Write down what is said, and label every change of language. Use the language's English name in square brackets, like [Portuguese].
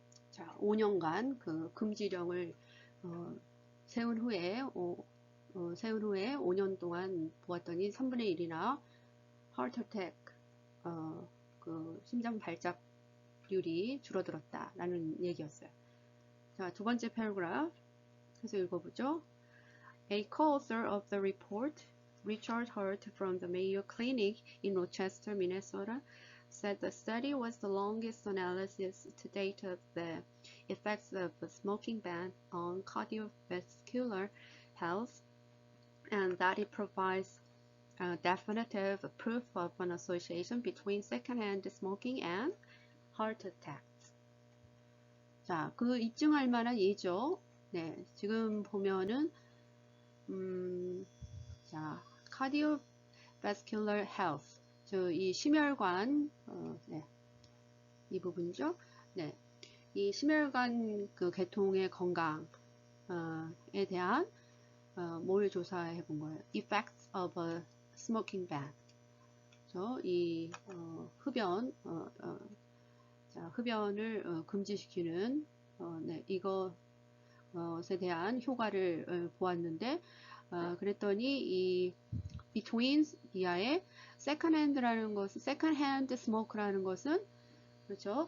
[Korean] 자, 5년간 그 금지령을 세운 후에 5년 동안 보았더니 3분의 1이나 heart attack 그 심장 발작률이 줄어들었다라는 얘기였어요. 자, 두 번째 패러그래프 해서 읽어보죠. [English] A co-author of the report, Richard Hurt from the Mayo Clinic in Rochester, Minnesota, said the study was the longest analysis to date of the effects of the smoking ban on cardiovascular health, and that it provides definitive proof of an association between secondhand smoking and heart attacks. [Korean] 자, 그 입증할 만한 예죠. 네, 지금 보면은 자, cardiovascular health, 이 심혈관, 네, 이 부분이죠. 네, 이 심혈관 그 계통의 건강에 대한 뭘 조사해 본 거예요. [English] Effects of a smoking ban. [Korean] 이 흡연, 자, 흡연을 금지시키는 네, 이것에 대한 효과를 보았는데 그랬더니 이 between 이하의 second hand라는 것은 second hand smoke라는 것은 그렇죠.